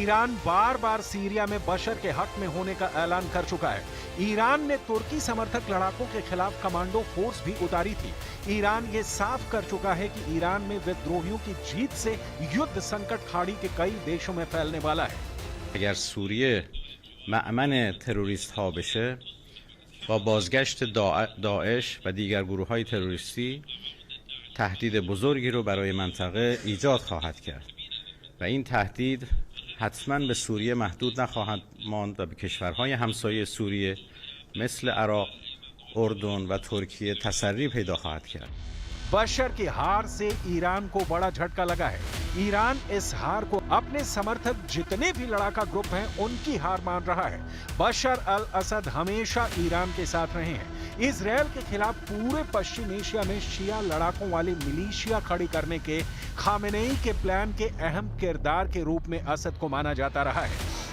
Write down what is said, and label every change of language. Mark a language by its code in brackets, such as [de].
[hi] Iran बार बार Syria में बशर के हक में होने का ऐलान कर चुका है। ईरान ने तुर्की समर्थक लड़ाकों के खिलाफ कमांडो फोर्स भी उतारी थी। ईरान ये साफ कर चुका है कि ईरान में विद्रोहियों की जीत से युद्ध संकट खाड़ी के कई देशों में फैलने वाला है। [fa] اگر سوریه مأمن تروریست ها بشه با بازگشت داعش و دیگر گروه های تروریستی تهدید بزرگی رو برای منطقه ایجاد خواهد کرد و این تهدید حتما به سوریه محدود نخواهد ماند و به کشورهای همسایه سوریه مثل عراق، اردن و ترکیه تسری پیدا خواهد کرد. [hi] बशर की हार से ईरान को बड़ा झटका लगा है। ईरान इस हार को अपने समर्थक जितने भी लड़ाका ग्रुप हैं उनकी हार मान रहा है। बशर अल असद हमेशा ईरान के साथ रहे हैं। इजराइल के खिलाफ पूरे पश्चिम एशिया में शिया लड़ाकों वाली मिलिशिया खड़ी करने के खामेनेई के प्लान के अहम किरदार के रूप में असद को माना जाता रहा है।